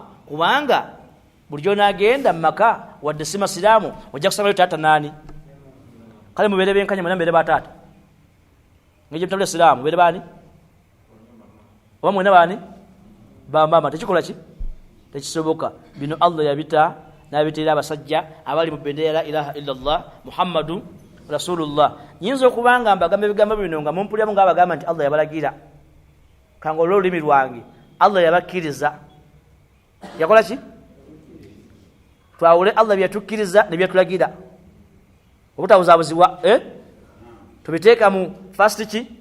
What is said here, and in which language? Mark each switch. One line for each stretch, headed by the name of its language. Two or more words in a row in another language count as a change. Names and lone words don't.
Ganda: Kubanga buli gy'onaagenda mu maka wadde si masiraamu ojja kusangayo taata naani? Kale mubeere benkanya mwena mubeere bataata ng'egyo mutabula siraamu mubeere baani? Oba mwena baani? Bamama. Tekikola ki? Tekisoboka. Bino Allah yabita n'abiteera abasajja abali mu bendera
Arabic: لا إله إلا الله محمد رسول الله.
Ganda: Nyinza okubanga mbagamba ebigambo bino nga mumpuliramu ng'abagamba nti Allah yabalagira kanga olw'olulimi lwange Allah yabakkiriza. Yakola ki? Twawule Allah byatukkiriza ne byatulagira obutabuzaabuzibwa tubiteeka mu fast ki?